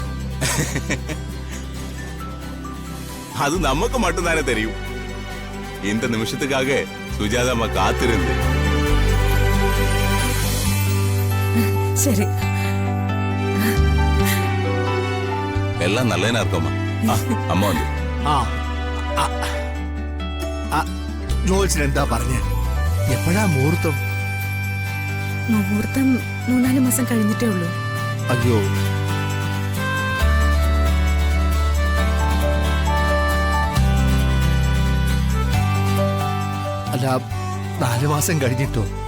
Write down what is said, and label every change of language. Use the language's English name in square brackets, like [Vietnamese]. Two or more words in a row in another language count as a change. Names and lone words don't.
[Tamil] அது நமக்கு மட்டும்தானே தெரியும். இந்த நிமிஷத்துக்காக சுஜாதம்மா காத்திருந்து. [Malayalam] ശരി, [Tamil] எல்லாம் நல்லேனா இருக்கோமா? [Malayalam] അമ്മ വന്നു. ജോത്സ്യൻ എന്താ പറഞ്ഞ? എപ്പോഴാ മുഹൂർത്തം? മുഹൂർത്തം 3-4 മാസം കഴിഞ്ഞിട്ടേ ഉള്ളൂ. അയ്യോ, അല്ല 4 മാസം കഴിഞ്ഞിട്ടോ?